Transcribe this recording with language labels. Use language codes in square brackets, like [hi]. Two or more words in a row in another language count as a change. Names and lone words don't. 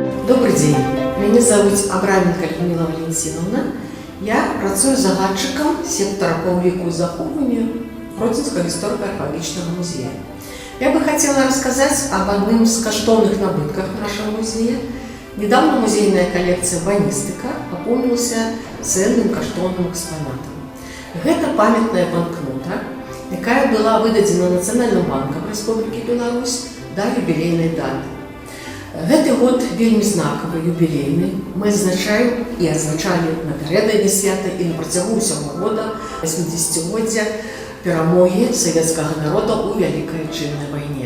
[ru] Добрый день. Меня зовут Абраменко Людмила Валентиновна. [be] Я працую загадчиком сектора по уліку і захоўванню Гродзенского историко-археологического музея. [ru] Я бы хотела рассказать об одном из [be] каштовных набытках [ru] нашего музея. Недавно музейная коллекция «Баністика» пополнилась ценным каштовным экспонатом. Это памятная банкнота, [be] якая была выдадена [ru] Национальным банком Республики Беларусь до юбилейной даты. [be] Гэты год вельмі знакавы, юбілейны. Мы адзначаем і адзначалі напярэдадні свята і на працягу ўсяго года 80-годдзя перамогі савецкага народа ў Вялікай Адчыннай вайне.